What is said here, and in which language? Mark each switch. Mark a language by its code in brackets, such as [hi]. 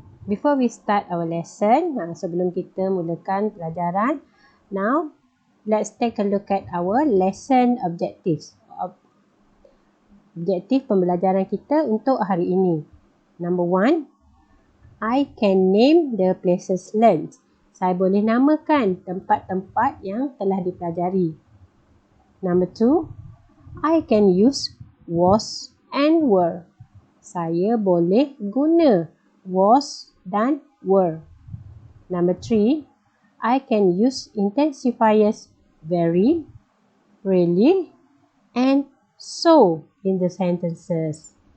[en] Before we start our lesson, [ms] sebelum kita mulakan pelajaran, [en] now let's take a look at our lesson objectives. [ms] Objektif pembelajaran kita untuk hari ini. [en] Number 1, I can name the places learned. [ms] Saya boleh namakan tempat-tempat yang telah dipelajari. [en] Number 2, I can use was and were. [ms] Saya boleh guna was dan were. [en] Number 3, I can use intensifiers very, really, and so in the sentences.